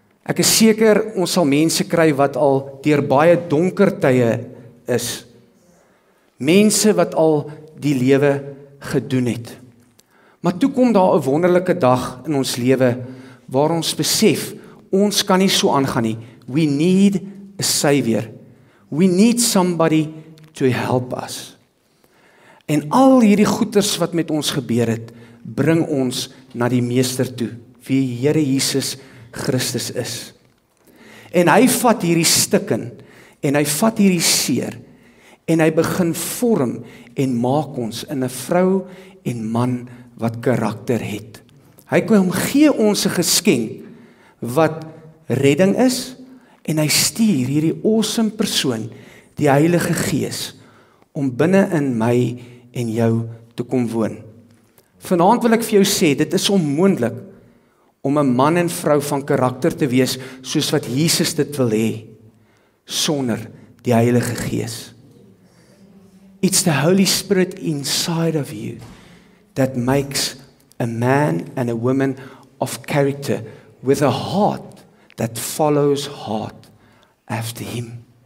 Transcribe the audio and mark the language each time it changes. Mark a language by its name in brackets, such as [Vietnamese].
[Afrikaans] Ek is seker ons sal mense kry wat al deur baie donker tye is. Mense wat al die lewe gedoen het. Maar toe kom daar 'n wonderlike dag in ons lewe waar ons besef, ons kan nie so aangaan nie. [English] We need a savior. We need somebody to help us. [Afrikaans] En al hierdie goeters wat met ons gebeur het, bring ons na die meester toe, wie Here Jesus Christus is. En hy vat hierdie stikken, en hy vat hierdie seer, en hy begin vorm en maak ons in 'n vrou en man wat karakter het. Hy kom gee ons 'n geskenk wat redding is, en hy stuur hierdie awesome persoon, die Heilige Gees, om binne in my en jou te kom woon. Vanaand wil ek vir jou sê, dit is onmoontlik om 'n man en vrou van karakter te wees soos wat Jesus dit wil hê, sonder die Heilige Gees. [English] It's the Holy Spirit inside of you that makes a man and a woman of character with a heart that follows hard after him.